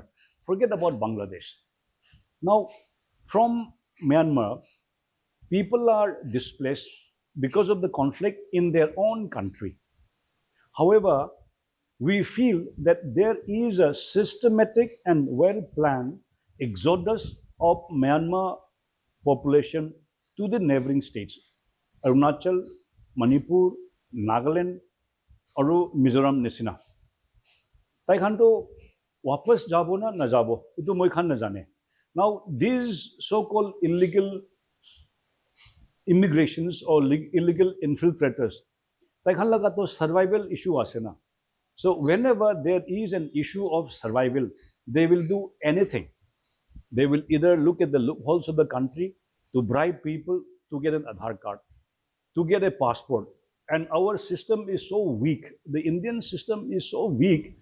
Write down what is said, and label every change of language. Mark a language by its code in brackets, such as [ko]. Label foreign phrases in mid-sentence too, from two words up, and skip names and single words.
[en] Forget about Bangladesh. Now, from Myanmar, people are displaced because of the conflict in their own country. However, we feel that there is a systematic and well-planned exodus of Myanmar population to the neighboring states, Arunachal, Manipur, Nagaland, or Mizoram Nisina. [nag] Taikhanto wapas jabo na jabo, itu moikhan na jane. [en] Now, these so-called illegal immigrations or illegal infiltrators, [nag] taikhan laga to survival issue ase na. [en] So whenever there is an issue of survival, they will do anything. They will either look at the loopholes of the country to bribe people to get an Aadhaar card, to get a passport. And our system is so weak. The Indian system is so weak.